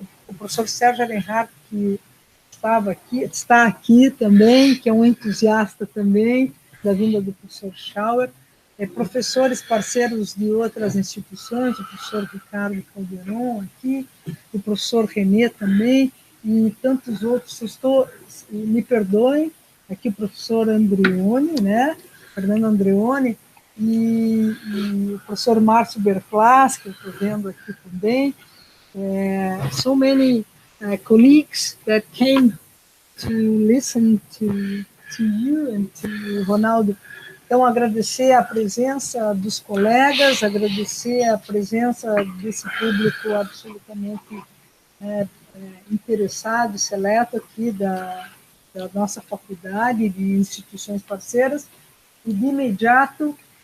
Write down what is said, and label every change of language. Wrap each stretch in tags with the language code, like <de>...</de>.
<pt>o professor Sérgio Alenhart, que está aqui também, que é um entusiasta também da vinda do professor Schauer, professores parceiros de outras instituições, o professor Ricardo Calderon aqui, o professor Renê também, e tantos outros. Me perdoem, aqui o professor Andreoni, né? Fernando Andreoni, e o professor Márcio Berclas, que eu estou vendo aqui também.</pt> <en>So many colleagues that came to listen to you and to Ronaldo.</en> <pt>Então, agradecer a presença dos colegas, agradecer a presença desse público absolutamente interessado, seleto aqui da nossa faculdade, de instituições parceiras, e de imediato</pt>